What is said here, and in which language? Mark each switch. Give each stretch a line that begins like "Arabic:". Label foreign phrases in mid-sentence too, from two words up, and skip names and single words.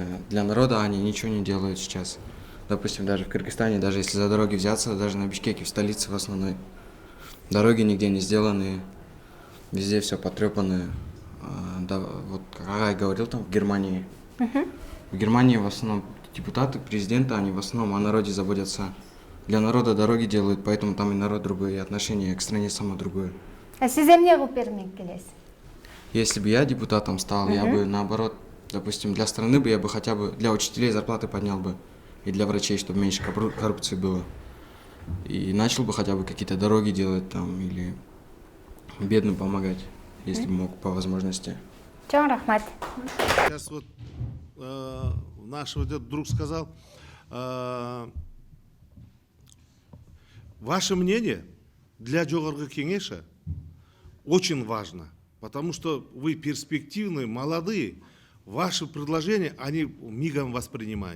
Russian: Для народа они ничего не делают сейчас. Допустим, даже в Кыргызстане, даже если за дороги взяться, даже на Бишкеке, в столице в основной, дороги нигде не сделаны, везде все потрепанное. Да, вот как Агай говорил, там в Германии. В Германии в основном депутаты, президенты, они в основном о народе заботятся. Для народа дороги делают, поэтому там и народ другой, и отношение к стране само другое.
Kyrgyz: А сиз эмне кылып бермек келесиз?
Russian: Если бы я депутатом стал, я бы наоборот, допустим, для страны бы я бы хотя бы для учителей зарплаты поднял бы, и для врачей, чтобы меньше коррупции было. И начал бы хотя бы какие-то дороги делать там, или бедным помогать, если бы мог по возможности.
Kyrgyz: Чоң рахмат.
Russian: Сейчас вот наш вот этот друг сказал, ваше мнение для Жогорку Кеңеша очень важно, потому что вы перспективные, молодые, ваши предложения, они мигом воспринимают.